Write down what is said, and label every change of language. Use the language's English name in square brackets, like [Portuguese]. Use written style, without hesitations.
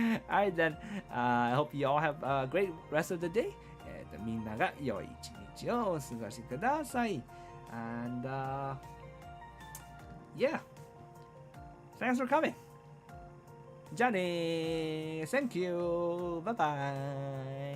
[English] Alright then, I hope you all have a great rest of the day. [Japanese] みんなが良い一日をお過ごしください。 [English] And yeah, thanks for coming. [Japanese] じゃあねー。 [English] Thank you. Bye bye.